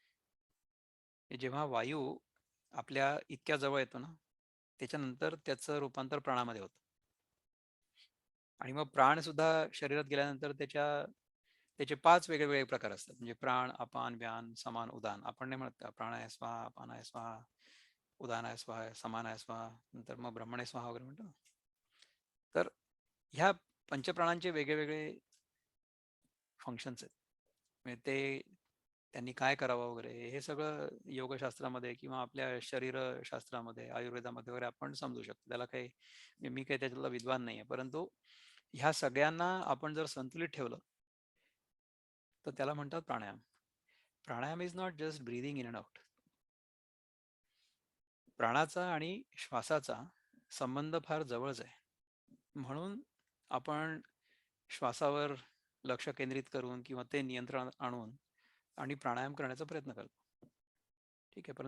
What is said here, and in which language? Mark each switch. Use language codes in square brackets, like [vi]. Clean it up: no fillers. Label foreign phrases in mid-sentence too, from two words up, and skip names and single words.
[mr] जेव्हा वायू आपल्या इतक्या जवळ येतो ना त्याच्यानंतर त्याचं रूपांतर प्राणामध्ये होतं. आणि मग प्राण सुद्धा शरीरात गेल्यानंतर त्याचे 5 वेगवेगळे प्रकार असतात. म्हणजे प्राण, अपान, व्यान, समान, उदान. आपण नाही म्हणत का [sa] प्राणाय स्वाहा, अपानाय स्वाहा, उदानाय स्वाहा, समानाय स्वाहा, [mr] नंतर मग [sa] ब्रह्मणे स्वाहा [mr] वगैरे म्हणतो ना. तर ह्या पंचप्राणांचे वेगवेगळे फंक्शन्स आहेत. म्हणजे ते त्यांनी काय करावं वगैरे हे सगळं योगशास्त्रामध्ये किंवा आपल्या शरीरशास्त्रामध्ये, आयुर्वेदामध्ये वगैरे आपण समजू शकतो. त्याला काही मी काही त्याच्यातला विद्वान नाही आहे. परंतु ह्या सगळ्यांना आपण जर संतुलित ठेवलं तर त्याला म्हणतात प्राणायाम. [en] Pranayam is not just breathing in and out. [mr] प्राणाचा आणि श्वासाचा संबंध फार जवळच आहे. म्हणून आपण श्वासावर लक्ष केंद्रित करून किंवा ते नियंत्रण आणून आणि प्राणायाम करण्याचा प्रयत्न करतो. ठीक आहे.